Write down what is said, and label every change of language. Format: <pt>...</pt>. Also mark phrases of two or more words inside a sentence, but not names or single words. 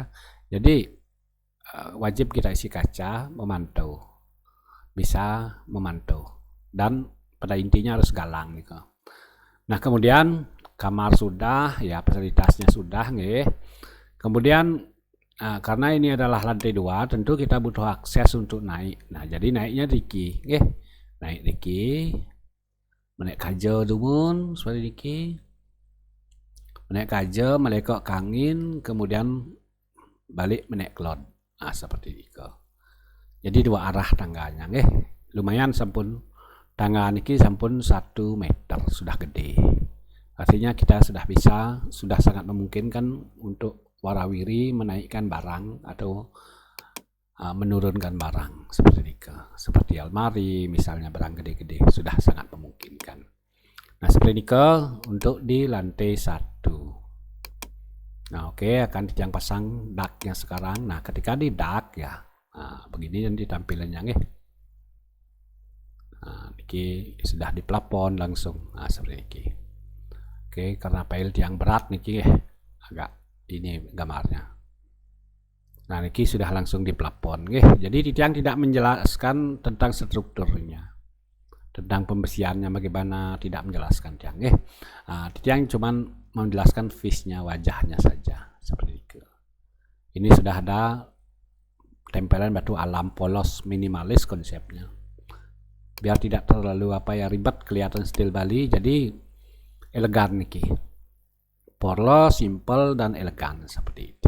<id>Jadi wajib kita isi kaca memantau, bisa memantau dan pada intinya harus galang gitu. Nah, kemudian kamar sudah ya, fasilitasnya sudah nggih. Kemudian karena ini adalah lantai 2, tentu kita butuh akses untuk naik. Nah, jadi naiknya diki nggih. Naik diki. Menaik</id> <ban>kaja dumun</ban> <id>seperti diki. Menaik kaja,</id> <ban>melekok kangin,</ban> <id>kemudian balik menaik klod. Seperti itu. Jadi 2 arah tangganya nggih. Lumayan sampun tangga niki sampun 1 meter, sudah gede. Artinya kita sudah sangat memungkinkan untuk warawiri menaikkan barang atau menurunkan barang seperti itu. Seperti almari misalnya, barang gede-gede sudah sangat memungkinkan. Nah, seperti ini untuk di lantai 1. Nah, oke, akan dijang pasang daknya sekarang. Nah, ketika di dak ya, begini nanti tampilannya nggih. Niki sudah di plafon langsung. Seperti ini. Oke, karena file yang berat niki agak ini gambarnya. Nah, niki sudah langsung di plafon nggih. Jadi Titiang tidak menjelaskan tentang strukturnya. Tentang pembersihannya bagaimana, tidak menjelaskan Tiang nggih. Titiang cuman menjelaskan face-nya, wajahnya saja seperti itu. Ini sudah ada tempelan batu alam polos minimalis konsepnya. Biar tidak terlalu ribet, kelihatan stil Bali, jadi elegan niki. Polos, simple dan elegan seperti itu.</id>